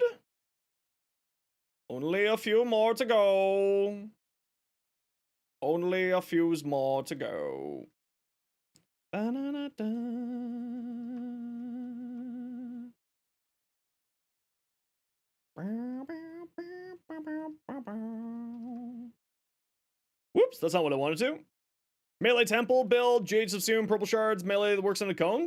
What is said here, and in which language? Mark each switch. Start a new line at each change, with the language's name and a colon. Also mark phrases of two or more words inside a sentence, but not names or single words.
English: Only a few more to go. Only a few more to go. Ba-na-na-da. Whoops, that's not what I wanted to. Melee temple build, Jade Subsume, purple shards, melee that works on a cone.